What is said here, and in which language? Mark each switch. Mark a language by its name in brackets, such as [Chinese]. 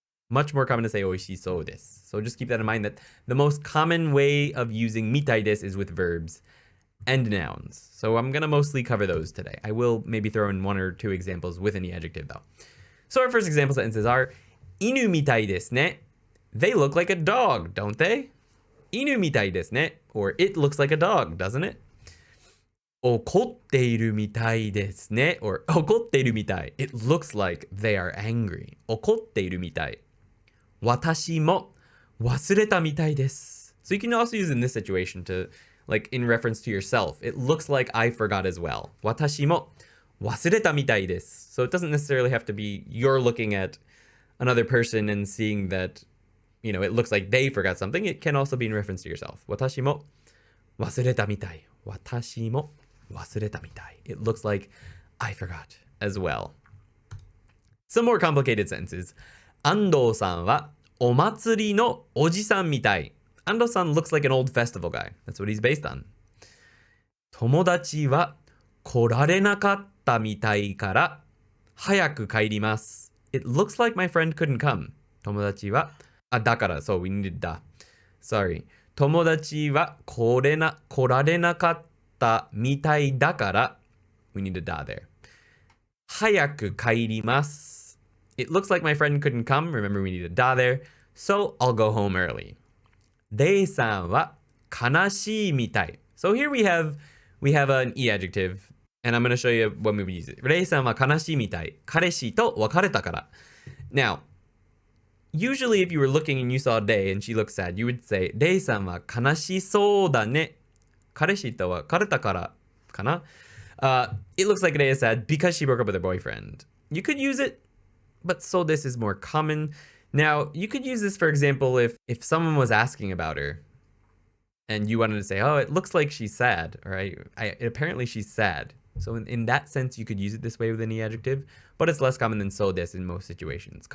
[English] Much more common to say [Japanese] おいしそうです. [English] So just keep that in mind that the most common way of using みたいです is with verbs and nouns. So I'm going to mostly cover those today. I will maybe throw in one or two examples with any adjective though. So our first example sentences are [Japanese] 犬みたいですね. [English] They look like a dog, don't they? [Japanese] 犬みたいですね. [English] Or it looks like a dog, doesn't it? [Japanese] 怒っているみたいですね. [English] Or [Japanese] 怒っているみたい. [English] It looks like they are angry. [Japanese] 怒っているみたい. 私も忘れたみたいです. [English] So you can also use in this situation to, like, in reference to yourself. It looks like I forgot as well. [Japanese] 私も忘れたみたいです. [English] So it doesn't necessarily have to be you're looking at another person and seeing that, you know, it looks like they forgot something. It can also be in reference to yourself. [Japanese] 私も忘れたみたい.私も忘れたみたい. [English] It looks like I forgot as well. Some more complicated sentences. [Japanese] 安藤さんはお祭りのおじさんみたい. [English] Ando-san looks like an old festival guy. That's what he's based on. [Japanese] 友達は来られなかったみたいから早く帰ります. [English] It looks like my friend couldn't come. [Japanese] 友達はだから [English] so we needed だ. Sorry. [Japanese] 友達は来られなかったみたいだから [English] we need a だ there. [Japanese] 早く帰ります. [English] It looks like my friend couldn't come. Remember, we need a だ there. So I'll go home early. [Japanese] レイさんは悲しいみたい. [English] So here we have an e adjective, and I'm going to show you when we use it. [Japanese] レイさんは悲しいみたい. 彼氏と別れたから. [English] Now, usually if you were looking and you saw Rei and she looked sad, you would say, [Japanese] レイさんは悲しそうだね. 彼氏と別れたからかな? [English] It looks like Rei is sad because she broke up with her boyfriend. You could use it, but so this is more common. Now, you could use this, for example, if someone was asking about her and you wanted to say, oh, it looks like she's sad, right? Apparently she's sad. So in that sense, you could use it this way with any adjective, but it's less common than so des in most situations.